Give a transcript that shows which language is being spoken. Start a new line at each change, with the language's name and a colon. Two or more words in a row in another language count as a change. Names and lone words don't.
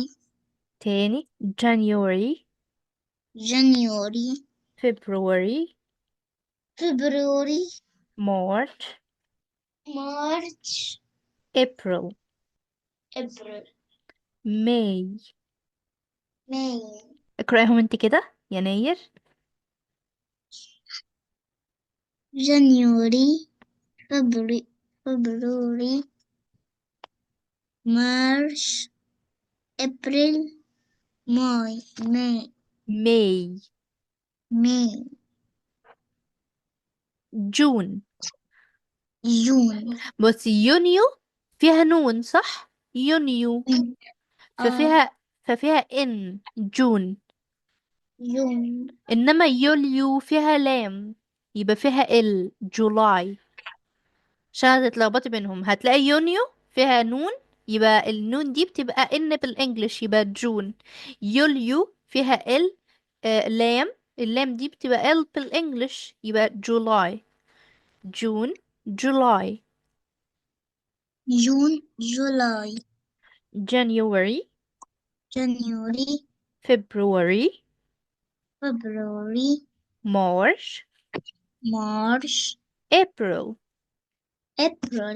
English: تاني January. January. February. February. March. March. April. April. May. May.
Arabic: اقرأيهم انت كده. يناير.
English: January. February. February. March. April. May. May. May. May. June. June.
Arabic: بس يونيو فيها نون صح؟ يونيو ففيها ان جون. June. انما يوليو فيها لام يبقى فيها ال جولاي. عشان هتتلخبطي بينهم هتلاقي يونيو فيها نون يبقى النون دي بتبقى ان بالانجلش يبقى جون. يوليو فيها ال لام اللام دي بتبقى ال بالانجلش يبقى جولاي.
English: June. July. June. July. January. January. February. February. March. March. April. April.